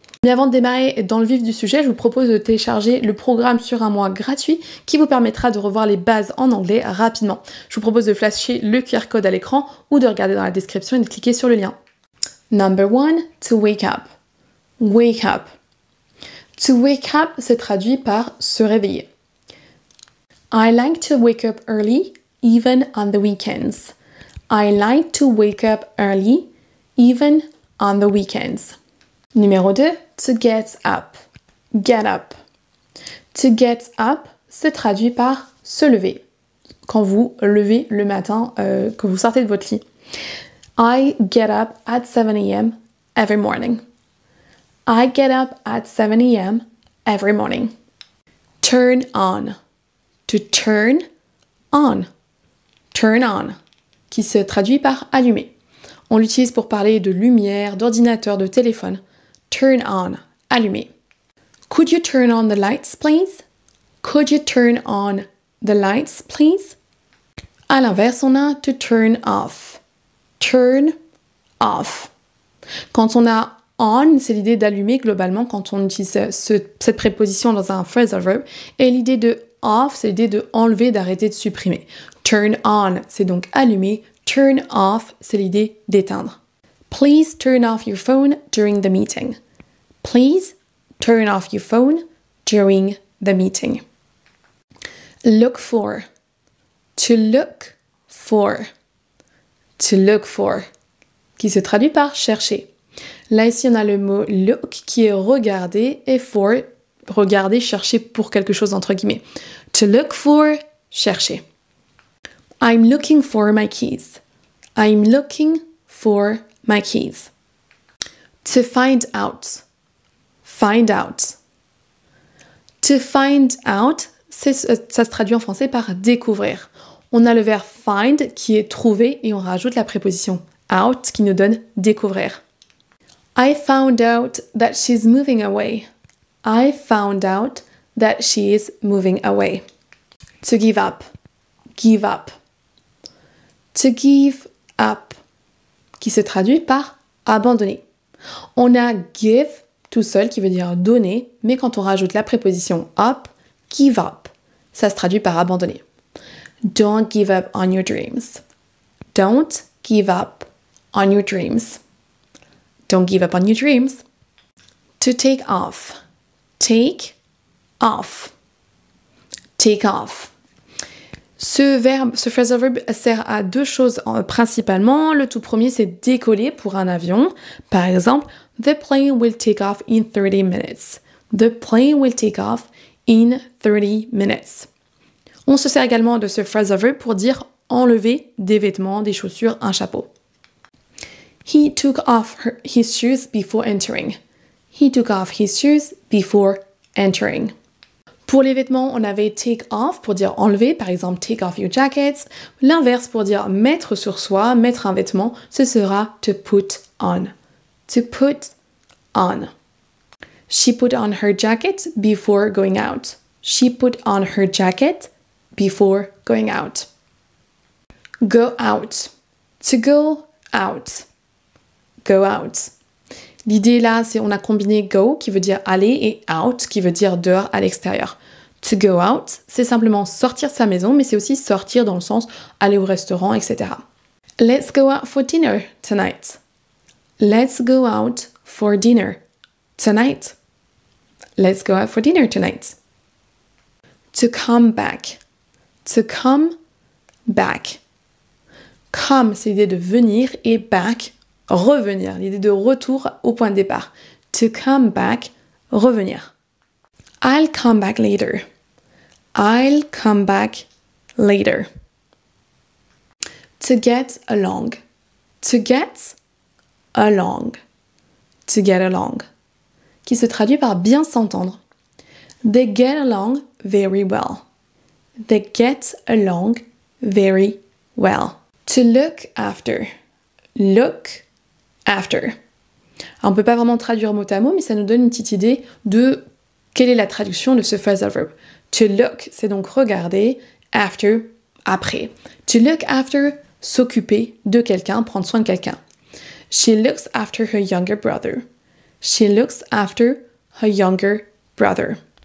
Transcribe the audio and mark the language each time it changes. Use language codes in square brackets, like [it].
[fr] Mais avant de démarrer dans le vif du sujet, je vous propose de télécharger le programme sur un mois gratuit qui vous permettra de revoir les bases en anglais rapidement. Je vous propose de flasher le QR code à l'écran ou de regarder dans la description et de cliquer sur le lien. [en] Number 1, to wake up. Wake up. To wake up [fr] se traduit par se réveiller. [en] I like to wake up early, even on the weekends. I like to wake up early, even on the weekends. [fr] Numéro 2, [en] to get up. Get up. To get up [fr] se traduit par se lever. Quand vous levez le matin, que vous sortez de votre lit. [en] I get up at 7 a.m. every morning. I get up at 7 a.m. every morning. Turn on. To turn on. Turn on. [fr] Qui se traduit par allumer. On l'utilise pour parler de lumière, d'ordinateur, de téléphone. [en] Turn on, allumer. Could you turn on the lights, please? Could you turn on the lights, please? [fr] À l'inverse, on a [en] to turn off. Turn off. [fr] Quand on a on, c'est l'idée d'allumer globalement quand on utilise cette préposition dans un phrasal verb. Et l'idée de off, c'est l'idée de enlever, d'arrêter, de supprimer. Turn on, c'est donc allumer. Turn off, c'est l'idée d'éteindre. [en] Please turn off your phone during the meeting. Please turn off your phone during the meeting. Look for. To look for. To look for. [fr] Qui se traduit par chercher. Là, ici, on a le mot look qui est regarder et for, regarder, chercher pour quelque chose entre guillemets. [en] To look for, chercher. I'm looking for my keys. I'm looking for my keys. To find out. Find out. To find out, [fr] ça se traduit en français par découvrir. On a le verbe find qui est trouver et on rajoute la préposition out qui nous donne découvrir. [en] I found out that she's moving away. I found out that she is moving away. To give up. Give up. To give up. [fr] Qui se traduit par abandonner. On a give tout seul qui veut dire donner, mais quand on rajoute la préposition up, give up, ça se traduit par abandonner. [en] Don't give up on your dreams. Don't give up on your dreams. Don't give up on your dreams. To take off. Take off. Take off. [fr] Ce phrasal verb sert à deux choses principalement. Le tout premier, c'est décoller pour un avion. Par exemple, [en] the plane will take off in 30 minutes. The plane will take off in 30 minutes. [fr] On se sert également de ce phrasal verb pour dire enlever des vêtements, des chaussures, un chapeau. [en] He took off his shoes before entering. He took off his shoes before entering. [fr] Pour les vêtements, on avait take off pour dire enlever, par exemple [en] take off your jackets. [fr] L'inverse pour dire mettre sur soi, mettre un vêtement, ce sera to put on. [en] To put on. She put on her jacket before going out. She put on her jacket before going out. Go out. To go out. Go out. [fr] L'idée là, c'est on a combiné go qui veut dire aller et out qui veut dire dehors à l'extérieur. To go out, c'est simplement sortir de sa maison, mais c'est aussi sortir dans le sens aller au restaurant, etc. [en] Let's go out for dinner tonight. Let's go out for dinner tonight. Let's go out for dinner tonight. To come back. To come back. [fr] Come, c'est l'idée de venir et back, revenir, l'idée de retour au point de départ. [en] To come back, revenir. I'll come back later. I'll come back later. To get along. To get along. To get along. [fr] Qui se traduit par bien s'entendre. [en] They get along very well. They get along very well. To look after. Look after. [fr] Alors, on ne peut pas vraiment traduire mot à mot, mais ça nous donne une petite idée de quelle est la traduction de ce phrasal verb. To look, c'est donc regarder, after, après. [en] To look after, [fr] s'occuper de quelqu'un, prendre soin de quelqu'un. [en] She looks after her younger brother. She looks after her younger brother.